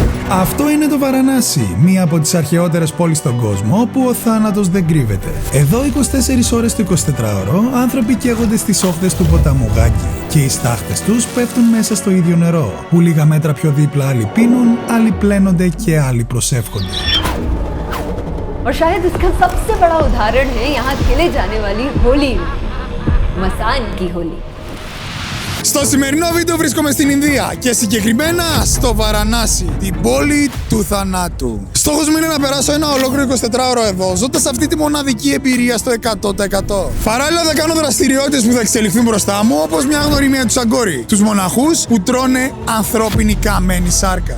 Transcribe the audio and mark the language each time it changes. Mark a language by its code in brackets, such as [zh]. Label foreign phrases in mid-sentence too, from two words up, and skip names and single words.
[el] Αυτό είναι το Βαρανάσι, μία από τις αρχαιότερες πόλεις στον κόσμο, όπου ο θάνατος δεν κρύβεται. Εδώ 24 ώρες το 24ωρο, άνθρωποι καίγονται στις όχθες του ποταμού Γάγκη και οι στάχτες τους πέφτουν μέσα στο ίδιο νερό, που λίγα μέτρα πιο δίπλα άλλοι πίνουν, άλλοι πλένονται και άλλοι προσεύχονται. [hi] और शायद इसका सबसे बड़ा उदाहरण है यहाँ खेले जाने वाली होली, मसान की होली. [el] Στο σημερινό βίντεο βρίσκομαι στην Ινδία και συγκεκριμένα στο Βαρανάσι, την πόλη του θανάτου. Στόχος μου είναι να περάσω ένα ολόκληρο 24ωρο εδώ, ζώντας αυτή τη μοναδική εμπειρία στο 100%. Παράλληλα θα κάνω δραστηριότητες που θα εξελιχθούν μπροστά μου, όπως μια γνωριμία του Σαγκόρι, τους μοναχούς που τρώνε ανθρώπινη καμένη σάρκα.